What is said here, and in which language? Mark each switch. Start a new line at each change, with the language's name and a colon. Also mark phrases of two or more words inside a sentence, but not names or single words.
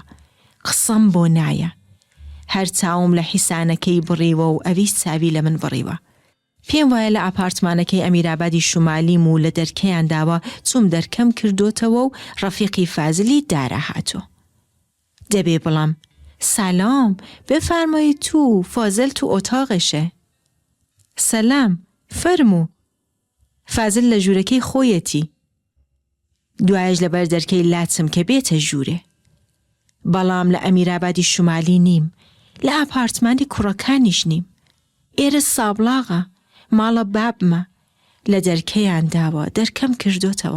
Central Kurdish: قسەم بۆ نایە. هەر چاوم لە حیسانەکەی بڕیوە و ئەویش چاوی لە من بڕیوە. پێم وایە لە ئاپارتمانەکەی ئەمیرابادی شومالیم و لە دەرکەیان داوە چوم دەرکەم کردوتەوە و ڕەفیقی فازلی دارە هاتۆ. دەبێ بڵام
Persian: سلام بفرمایید تو فازل تو اتاقشه.
Central Kurdish: سلام فەرموو. فازل لە ژوورەکەی خۆیەتی. دوایش لەبەر دەرکەی لاتم کە بێتە ژوورێ. بەڵام لە ئەمیرابادی شومالی نیم، لە ئاپارتمانی کوڕەکانیش نیم. ئێرە سابلاغە، ماڵە بابمە، لە دەرکەیان داوە دەرکەم کردوتەوە.